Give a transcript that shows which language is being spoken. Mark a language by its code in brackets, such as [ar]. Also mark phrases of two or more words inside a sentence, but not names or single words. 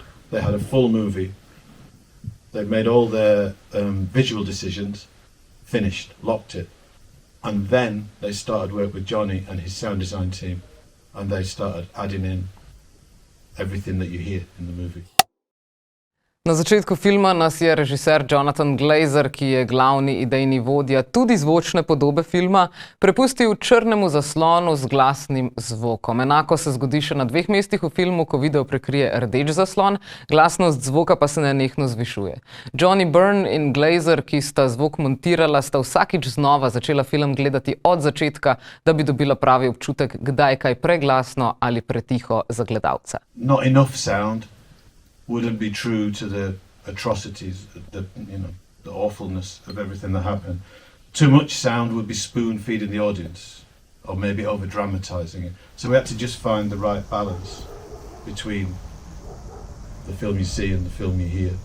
[en] They had a full movie. They'd made all their visual decisions, finished, locked it. And then they started work with Johnny and his sound design team. And they started adding in everything that you hear in the movie. [sl] Na začetku filma nas je režiser Jonathan Glazer, ki je glavni idejni vodja tudi zvočne podobe filma, prepustil črnemu zaslonu z glasnim zvokom. Enako se zgodi še na 2 mestih v filmu, ko video prekrije rdeč zaslon, glasnost zvoka pa se nenehno zvišuje. Johnny Byrne in Glazer, ki sta zvok montirala, sta vsakič znova začela film gledati od začetka, da bi dobila pravi občutek, kdaj je kaj preglasno ali pretiho za gledalca. [en] Not enough sound wouldn't be true to the atrocities, the awfulness of everything that happened. Too much sound would be spoon-feeding the audience, or maybe over-dramatising it. So we had to just find the right balance between the film you see and the film you hear.